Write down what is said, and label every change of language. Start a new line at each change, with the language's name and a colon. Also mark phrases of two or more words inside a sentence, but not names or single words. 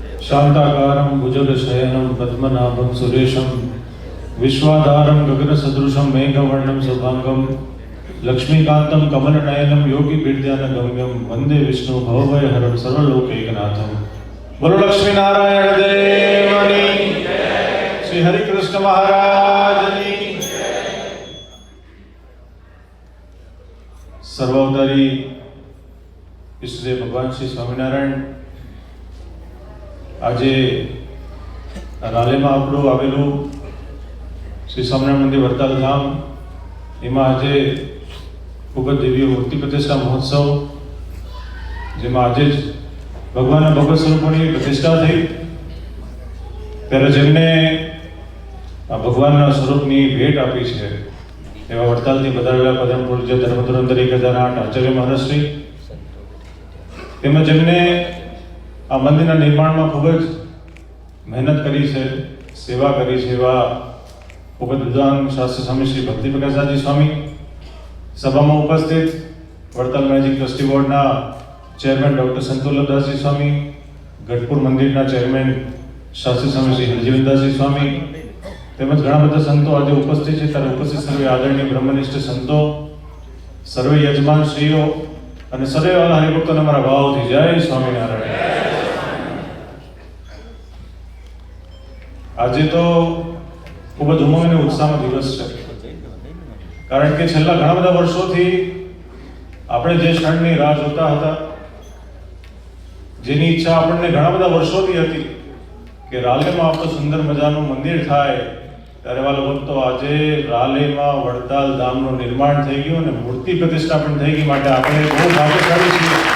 Sanskrit: शांताकारं भुजगशयनं पद्मनाभं सुरेशं विश्वाधारं गगनसदृशं मेघवर्णं शुभांगं लक्ष्मीकान्तं कमलनयनं योगिविद्यानगम्यं वन्दे विष्णु भवभयहरं सर्वलोकैकनाथं।
Hindi: बोलो लक्ष्मी नारायण देवनी श्री हरिकृष्ण महाराज की।
Gujarati: સર્વાવતારી ઈષ્ટદેવ ભગવાન શ્રી સ્વામિનારાયણ આજ રાલે માં આપણું આવેલું શ્રી સ્વામિનારાયણ મંદિર વરતાલ ધામ એમાં આજ ખૂબ જ દિવ્ય મૂર્તિ પ્રતિષ્ઠા મહોત્સવ જેમાં આજ ભગવાન ભગવત સ્વરૂપોની પ્રતિષ્ઠા થઈ ત્યારે જેમને ભગવાન સ્વરૂપની ભેટ આપી છે એવા વરતાલથી પધારેલા પરમ પૂજ્ય ધર્મધુરંધર 1008 આચાર્ય મહારાજશ્રી તેમજ જેમને આ મંદિરના નિર્માણમાં ખૂબ જ મહેનત કરી છે, સેવા કરી છે એવા ખૂબ જ વિદ્વાન શાસ્ત્રી સ્વામી શ્રી ભક્તિ પ્રકાશજી સ્વામી, સભામાં ઉપસ્થિત વરતાલ મેજિક ટ્રસ્ટી બોર્ડના ચેરમેન ડૉક્ટર સંતોલદાસજી સ્વામી, ગઢપુર મંદિરના ચેરમેન શાસ્ત્રી સ્વામી શ્રી હરજીવનદાસજી સ્વામી તેમજ ઘણા બધા સંતો આજે ઉપસ્થિત છે। ત્યારે ઉપસ્થિત સર્વે આદરણીય બ્રહ્મનિષ્ઠ સંતો, સર્વે યજમાન શ્રીઓ અને સર્વે હરિભક્તોને મારા ભાવથી જય સ્વામિનારાયણ। આજે તો ખૂબ જ ઉમંગ અને ઉત્સાહનો દિવસ છે, કારણ કે છેલ્લા ઘણા બધા વર્ષોથી આપણે જે ક્ષણની રાહ જોતા હતા, જેની ઈચ્છા આપણને ઘણા બધા વર્ષોથી હતી કે રાલેમાં આપણું સુંદર મજાનું મંદિર થાય, ત્યારે વાલા ભક્તો આજે રાલેમાં વડતાલ ધામનું નિર્માણ થઈ ગયું અને મૂર્તિ પ્રતિષ્ઠા પણ થઈ ગઈ, માટે આપણે બહુ ભાગ્યશાળી છીએ।